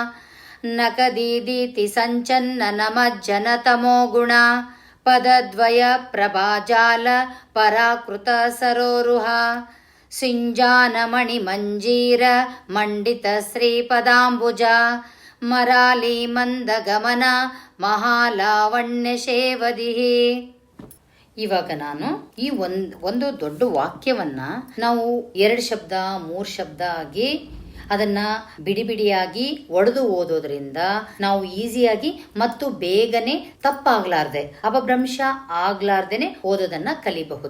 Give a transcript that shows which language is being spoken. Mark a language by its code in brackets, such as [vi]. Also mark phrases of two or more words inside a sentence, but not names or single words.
[sa] ನಕದೀದೀತಿ ಸಂಚನ್ನನ ಮಜ್ಜನ ತಮೋ ಗುಣ ಪದದ್ವಯ ಪ್ರಭಾಜಾಲ ಪರಾಕೃತ ಸರೋರುಹ ಸಿಂಜಾನಮಣಿ ಮಂಜೀರ ಮಂಡಿತ ಶ್ರೀಪದಾಂಬುಜ ಮರಾಲಿ ಮಂದಗಮನ ಮಹಾಲಾವಣ್ಯ ಶೇವದಿಹಿ. [kn] ಇವಾಗ ನಾನು ಈ ಒಂದು ದೊಡ್ಡ ವಾಕ್ಯವನ್ನ ನಾವು 2 ಶಬ್ದ 3 ಶಬ್ದ ಆಗಿ ಅದನ್ನ ಬಿಡಿಬಿಡಿಯಾಗಿ ಒಡೆದು ಓದೋದ್ರಿಂದ ನಾವು ಈಸಿಯಾಗಿ ಮತ್ತು ಬೇಗನೆ ತಪ್ಪಾಗ್ಲಾರ್ದೆ ಅಪಭ್ರಂಶ ಆಗ್ಲಾರ್ದೇನೆ ಓದೋದನ್ನ ಕಲಿಬಹುದು.